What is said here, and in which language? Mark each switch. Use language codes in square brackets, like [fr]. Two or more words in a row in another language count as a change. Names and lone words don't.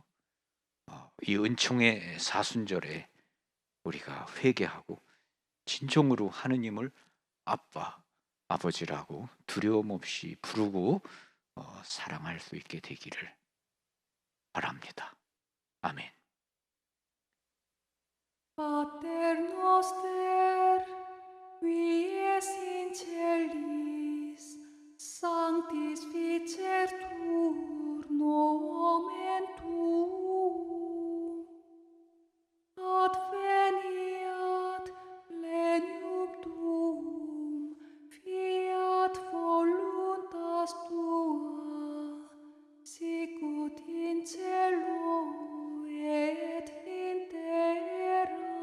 [ko] 이 은총의 사순절에 우리가 회개하고 진정으로 하느님을 아빠, 아버지라고 두려움 없이 부르고 사랑할 수 있게 되기를 바랍니다. 아멘. [la] Pater noster, qui es in celis, sanctificetur nomen tuum, adveniat plenium tuum, fiat voluntas tua, sicut in cielo et in terra.